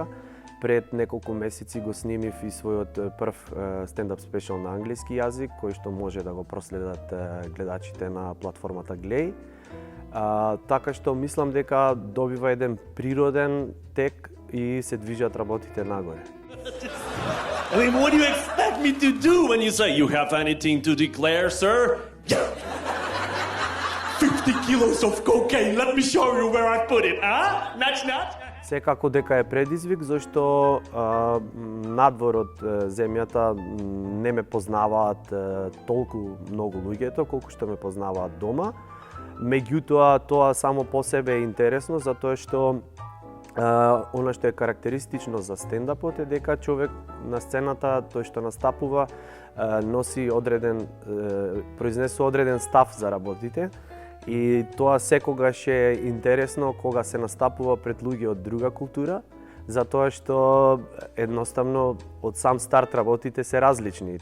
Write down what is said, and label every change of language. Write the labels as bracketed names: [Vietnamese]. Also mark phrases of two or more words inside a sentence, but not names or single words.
[Macedonian] Пред неколку месеци го снимив и својот прв [English] stand-up special [Macedonian] на англиски јазик, кој што може да го проследат гледачите на платформата Glay. Така што мислам дека добива еден природен тек и се движат работите нагоре. [English] I mean, what do you expect me to do when you say, you have anything to declare, sir? Yeah. 50 kilos of cocaine, let me show you where I put it, huh? Nudge, nudge? [Macedonian] Секако дека е предизвик, зашто надвор од земјата не ме познаваат толку многу луѓето, колку што ме познаваат дома. Меѓутоа, тоа само по себе е интересно, затоа што она што е карактеристично за стендапот е дека човек на сцената, тој што настапува, носи произнесува одреден став за работите и тоа секогаш е интересно кога се настапува пред луѓе од друга култура, затоа што едноставно од сам старт работите се различни.